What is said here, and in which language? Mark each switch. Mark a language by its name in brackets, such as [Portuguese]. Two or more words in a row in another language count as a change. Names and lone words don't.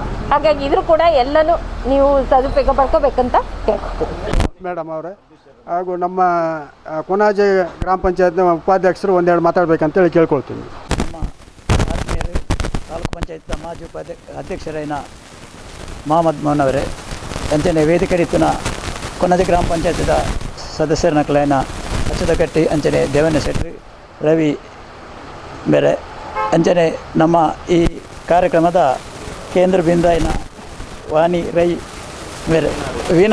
[Kannada] ಹಾಗಾಗಿ ಇದ್ರೂ ಕೂಡ ಎಲ್ಲನೂ ನೀವು ಸದುಪಯೋಗ ಪಡ್ಕೋಬೇಕಂತ ಕೇಳ್ಕೊತೀನಿ. ಮೇಡಮ್ ಅವರೇ ಹಾಗೂ ನಮ್ಮ ಕೊನಾಜೆ ಗ್ರಾಮ ಪಂಚಾಯತ್ನ ಉಪಾಧ್ಯಕ್ಷರು ಒಂದೆರಡು ಮಾತಾಡಬೇಕಂತೇಳಿ ಕೇಳ್ಕೊಳ್ತೀನಿ. ನಮ್ಮ ಆತ್ಮೀಯರು ತಾಲೂಕು ಪಂಚಾಯತ್ನ ಮಾಜಿ ಅಧ್ಯಕ್ಷరైన ಮಹಮ್ಮದ್ ಮೋಹನ್ ಅವರೇ, [Tulu] ಅಂಚನೆ ವೇದಿಕೆ ರೀತಿನ ಕೊನಾಜೆ ಗ್ರಾಮ ಪಂಚಾಯತ್ದ ಸದಸ್ಯರ ನಕಲೈನ ಅಚ್ಚುತಕಟ್ಟಿ ಅಂಚನೆ ದೇವಣ್ಣ ಶೆಟ್ಟಿ ರವಿ ಬೇರೆ ಅಂಚನೆ ನಮ್ಮ ಈ ಕಾರ್ಯಕ್ರಮದ ಕೇಂದ್ರ ಬಿಂದುವಿನ ವಾಣಿ ರೈ ಬೇರೆ ವೀಣಾ